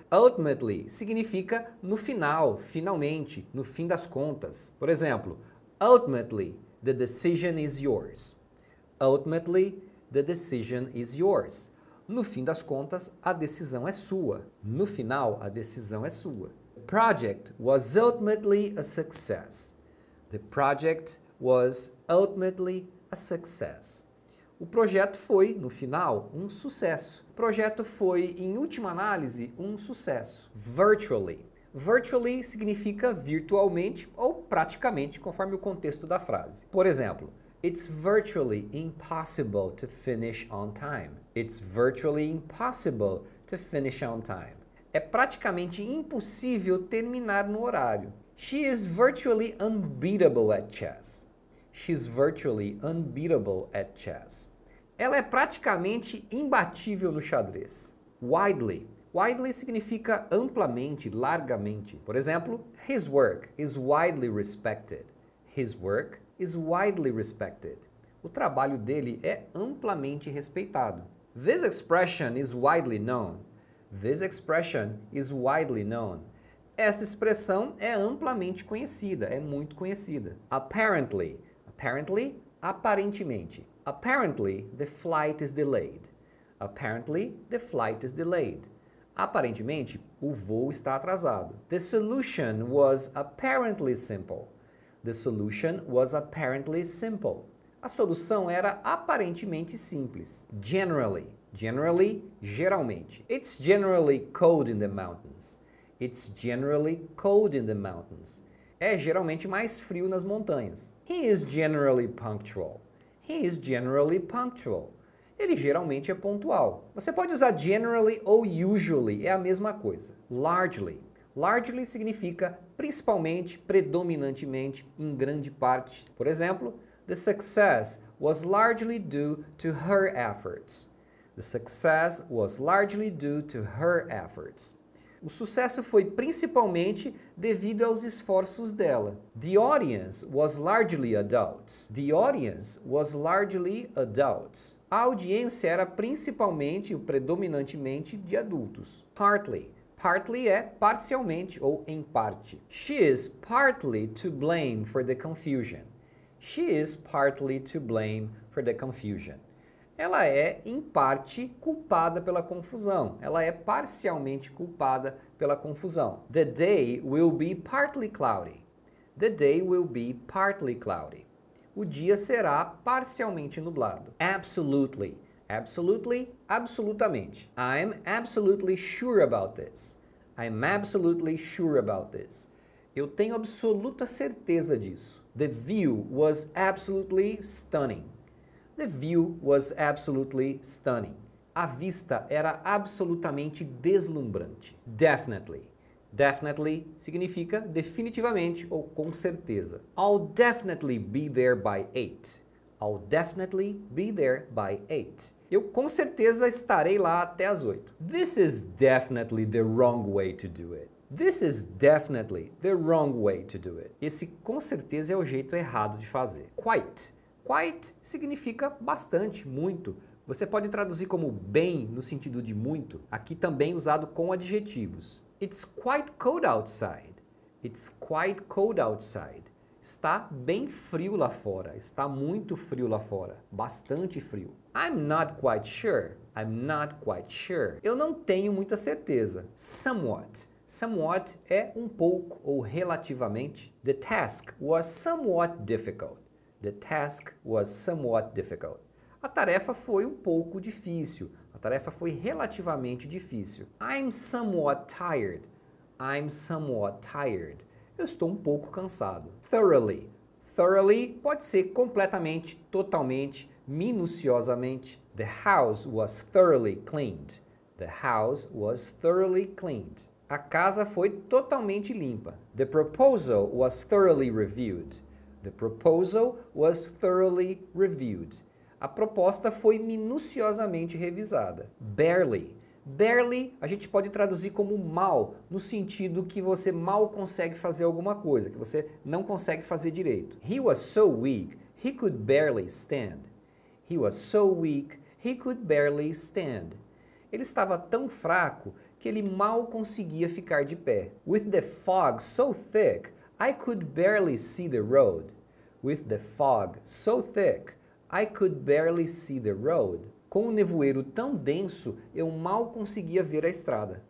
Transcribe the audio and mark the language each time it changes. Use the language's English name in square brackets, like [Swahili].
[Portuguese] Ultimately significa no final, finalmente, no fim das contas. Por exemplo, [English] ultimately, the decision is yours. Ultimately, the decision is yours. [Portuguese] No fim das contas, a decisão é sua. No final, a decisão é sua. [English] The project was ultimately a success. The project was ultimately a success. [Portuguese] O projeto foi, no final, um sucesso. O projeto foi, em última análise, um sucesso. Virtually. Virtually significa virtualmente ou praticamente, conforme o contexto da frase. Por exemplo, [English] it's virtually impossible to finish on time. It's virtually impossible to finish on time. [Portuguese] É praticamente impossível terminar no horário. [English] She is virtually unbeatable at chess. She's virtually unbeatable at chess. [Portuguese] Ela é praticamente imbatível no xadrez. Widely. Widely significa amplamente, largamente. Por exemplo, [English] his work is widely respected. His work is widely respected. [Portuguese] O trabalho dele é amplamente respeitado. [English] This expression is widely known. This expression is widely known. [Portuguese] Essa expressão é amplamente conhecida, é muito conhecida. [English] Apparently. Apparently, aparentemente. Apparently, the flight is delayed. Apparently, the flight is delayed. [Portuguese] Aparentemente, o voo está atrasado. [English] The solution was apparently simple. The solution was apparently simple. [Portuguese] A solução era aparentemente simples. [English] Generally. Generally, geralmente. It's generally cold in the mountains. It's generally cold in the mountains. [Portuguese] É geralmente mais frio nas montanhas. [English] He is generally punctual. He is generally punctual. [Portuguese] Ele geralmente é pontual. Você pode usar generally ou usually, é a mesma coisa. Largely. Largely significa principalmente, predominantemente, em grande parte. Por exemplo, [English] the success was largely due to her efforts. The success was largely due to her efforts. [Portuguese] O sucesso foi principalmente devido aos esforços dela. [English] The audience was largely adults. The audience was largely adults. [Portuguese] A audiência era principalmente ou predominantemente de adultos. Partly. Partly é parcialmente ou em parte. [English] She is partly to blame for the confusion. She is partly to blame for the confusion. [Portuguese] Ela é, em parte, culpada pela confusão. Ela é parcialmente culpada pela confusão. [English] The day will be partly cloudy. The day will be partly cloudy. [Portuguese] O dia será parcialmente nublado. Absolutely. [English] Absolutely, absolutamente. I'm absolutely sure about this. I'm absolutely sure about this. [Portuguese] Eu tenho absoluta certeza disso. [English] The view was absolutely stunning. The view was absolutely stunning. [Portuguese] A vista era absolutamente deslumbrante. Definitely. Definitely significa definitivamente ou com certeza. [English] I'll definitely be there by 8. I'll definitely be there by 8. [Portuguese] Eu com certeza estarei lá até as 8. [English] This is definitely the wrong way to do it. This is definitely the wrong way to do it. [Portuguese] Esse com certeza é o jeito errado de fazer. Quite. Quite significa bastante, muito. Você pode traduzir como bem no sentido de muito, aqui também usado com adjetivos. [English] It's quite cold outside. It's quite cold outside. [Portuguese] Está bem frio lá fora. Está muito frio lá fora. Bastante frio. [English] I'm not quite sure. I'm not quite sure. [Portuguese] Eu não tenho muita certeza. Somewhat. Somewhat é um pouco ou relativamente. [English] The task was somewhat difficult. The task was somewhat difficult. [Portuguese] A tarefa foi um pouco difícil. A tarefa foi relativamente difícil. [English] I'm somewhat tired. I'm somewhat tired. [Portuguese] Eu estou um pouco cansado. Thoroughly. Thoroughly pode ser completamente, totalmente, minuciosamente. [English] The house was thoroughly cleaned. The house was thoroughly cleaned. [Portuguese] A casa foi totalmente limpa. [English] The proposal was thoroughly reviewed. The proposal was thoroughly reviewed. [Portuguese] A proposta foi minuciosamente revisada. Barely. Barely a gente pode traduzir como mal, no sentido que você mal consegue fazer alguma coisa, que você não consegue fazer direito. [English] He was so weak, he could barely stand. He was so weak, he could barely stand. [Portuguese] Ele estava tão fraco que ele mal conseguia ficar de pé. [English] With the fog so thick, I could barely see the road. With the fog so thick, I could barely see the road. [Portuguese] Com o nevoeiro tão denso, eu mal conseguia ver a estrada.